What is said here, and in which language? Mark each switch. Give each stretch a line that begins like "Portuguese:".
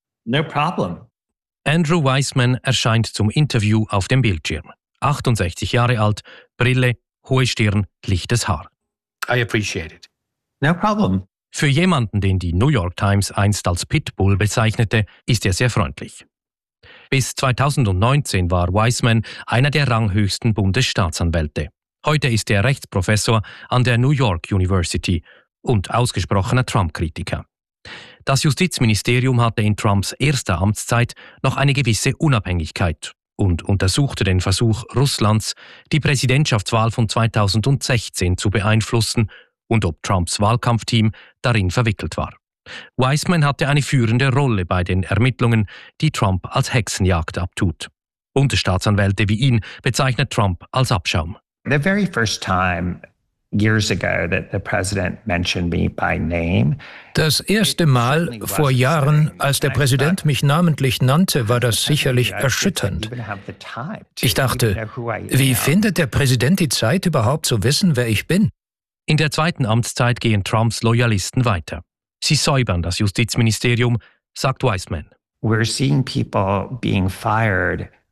English: No problem.
German: Andrew Weissman erscheint zum Interview auf dem Bildschirm. 68 Jahre alt, Brille, hohe Stirn, lichtes Haar.
English: I appreciate it. No problem.
German: Für jemanden, den die New York Times einst als Pitbull bezeichnete, ist er sehr freundlich. Bis 2019 war Weissman einer der ranghöchsten Bundesstaatsanwälte. Heute ist er Rechtsprofessor an der New York University und ausgesprochener Trump-Kritiker. Das Justizministerium hatte in Trumps erster Amtszeit noch eine gewisse Unabhängigkeit und untersuchte den Versuch Russlands, die Präsidentschaftswahl von 2016 zu beeinflussen und ob Trumps Wahlkampfteam darin verwickelt war. Weissman hatte eine führende Rolle bei den Ermittlungen, die Trump als Hexenjagd abtut. Unterstaatsanwälte wie ihn bezeichnet Trump als Abschaum.
English: The very first time years ago that the president mentioned me by name.
German: Das erste Mal vor Jahren, als der Präsident mich namentlich nannte, war das sicherlich erschütternd. Ich dachte, wie findet der Präsident die Zeit, überhaupt zu wissen, wer ich bin? In der zweiten Amtszeit gehen Trumps Loyalisten weiter. Sie säubern das Justizministerium, sagt Weissman.
English: We're seeing people being fired.